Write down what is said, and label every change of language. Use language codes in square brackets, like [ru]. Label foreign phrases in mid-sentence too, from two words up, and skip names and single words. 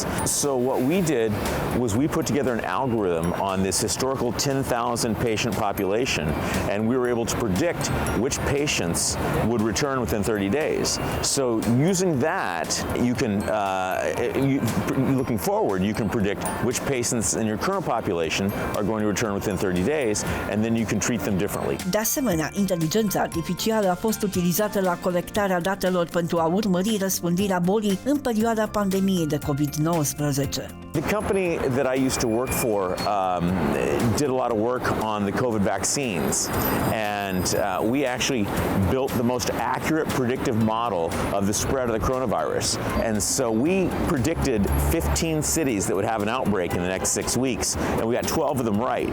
[en] So what we did was we put together an algorithm on this historical 10,000 patient population, and we were able to predict which patients would return within 30 days. So using that, you can looking forward, you can predict which patients in your current population are going to return within 30 days, and then you can treat them differently. [ro] De asemenea, inteligența artificială a fost utilizată la colectarea datelor pentru a urmări răspândirea bolii în perioada pandemiei de COVID-19. [en] The company that I used to work for did a lot of work on the COVID vaccines, and we actually built the most accurate predictive model of the spread of the coronavirus. And so we predicted 15 cities that would have an outbreak in the next 6 weeks, and we got 12 of them right.